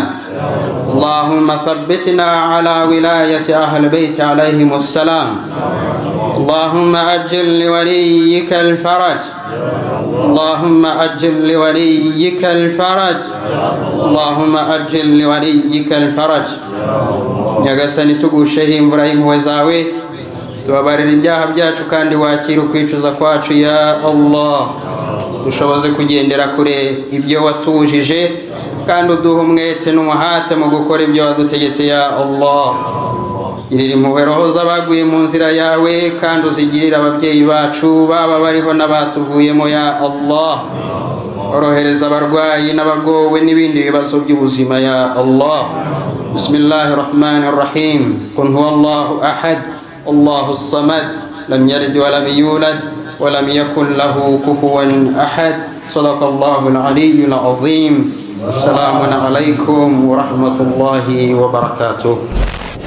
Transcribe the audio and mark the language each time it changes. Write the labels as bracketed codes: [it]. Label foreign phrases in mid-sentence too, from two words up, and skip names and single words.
[ar] اللهم ثبتنا على ولاية أهل البيت عليهم السلام. اللهم أجل لوليك الفرج. اللهم أجل لوليك الفرج. اللهم أجل لوليك الفرج. [rw] nyagasani tugusheho imvura y'impuhwe zawe, tubabarira ibyaha byacu kandi wakira ukwicuza kwacu [ar] يا الله. [rw] dushoboze kugendera kure ibyo watubujije, kandi uduha umwete n'umuhate mu gukora ibyo wadutegetse [ar] يا الله. [rw] girira impuhwe roho z'abaguye mu nzira yawe, kandi uzigirire ababyeyi bacu baba bariho n'abatuvuyemo [ar] يا الله. [rw] orohereza abarwayi n'abagowe n'ibindi bibazo by'ubuzima [ar] يا الله. بسم الله الرحمن الرحيم. قل هو الله أحد الله الصمد لم يلد ولم يولد ولم يكن له كفوا أحد. صدق الله العلي العظيم. السلام عليكم ورحمة الله وبركاته.